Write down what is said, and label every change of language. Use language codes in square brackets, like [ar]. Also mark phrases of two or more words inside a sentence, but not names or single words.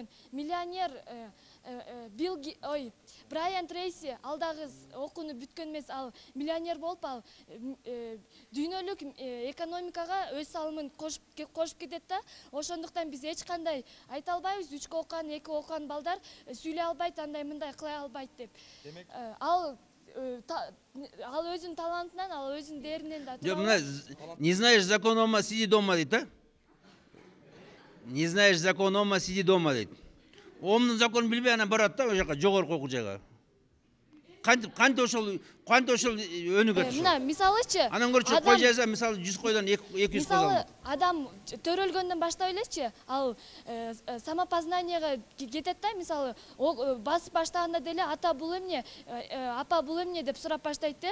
[ky] Миллионер Брайан Трейси ал дагы окууну бүткөн эмес, ал миллионер болуп, ал дүйнөлүк экономикага өз салымын кошуп кетет да. Ошондуктан биз эч кандай айта албайбыз, 3кө окуган, 2 окуган балдар сүйлөй албайт, андай мындай кылай албайт деп. Ал өзүнүн талантынан, ал өзүнүн дээринен да Жок, мына [ru] не знаешь закон дома, сиди дома [ky] дейт, да? [ru] Не знаешь закон дома, сиди дома дейт. [ky] Омдун законун билбей анан барат да, ошо жака жогорку окуу жайга. Кантип ошол өнүгөт. Мына мисалычы, анан көрчү кой жайса, мисалы 100 койдон 200 кой мисалы адам төрөлгөндөн баштап элечи, ал самопознанияга кетет да, мисалы басып баштаганда деле ата бул эмне, апа бул эмне деп сурап баштайт да.